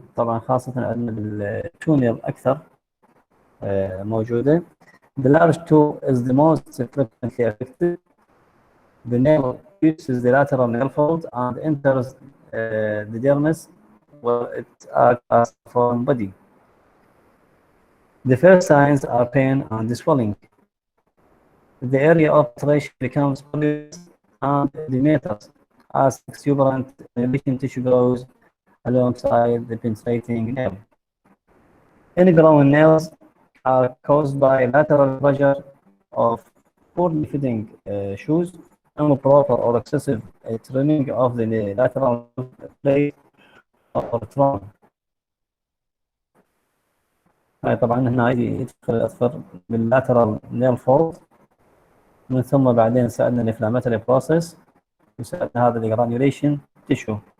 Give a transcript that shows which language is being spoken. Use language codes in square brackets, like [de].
[ar] طبعا خاصة عندنا بالتونيل اكثر موجودة. [en] The large toe is the most frequently affected. The nail uses the lateral nail fold and enters the dermis where it acts as a foreign body. The first signs are pain and swelling. The area of ulceration becomes bulbous and edematous as exuberant inhibition tissue grows alongside the penetrating nail. Ingrown nails are caused by lateral pressure of poorly fitting shoes, improper or excessive trimming of the lateral plate or trauma. [ar] هاي طبعا هنا يدخل الأظفر باللاترال نيل فولد، من ثم بعدين يساعدنا الانفلاماتوري بروسيس، يساعدنا هذا الجرانيوليشن تيشو.